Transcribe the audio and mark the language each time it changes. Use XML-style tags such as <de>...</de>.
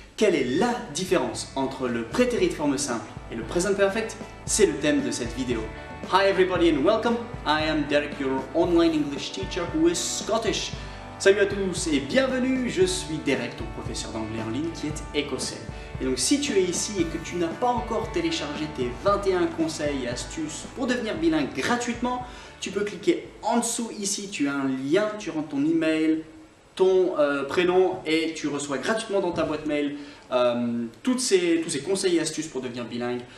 <fr>Quelle est la différence entre le prétérit de forme simple et le present perfect? C'est le thème de cette vidéo.</fr> <en>Hi everybody and welcome, I am Derek, your online English teacher who is Scottish.</en> <fr>Salut à tous et bienvenue, je suis Derek, ton professeur d'anglais en ligne qui est écossais. Et donc si tu es ici et que tu n'as pas encore téléchargé tes 21 conseils et astuces pour devenir bilingue gratuitement, tu peux cliquer en dessous ici, tu as un lien, tu rentres ton email, ton prénom et tu reçois gratuitement dans ta boîte mail tous ces conseils et astuces pour devenir bilingue.</fr>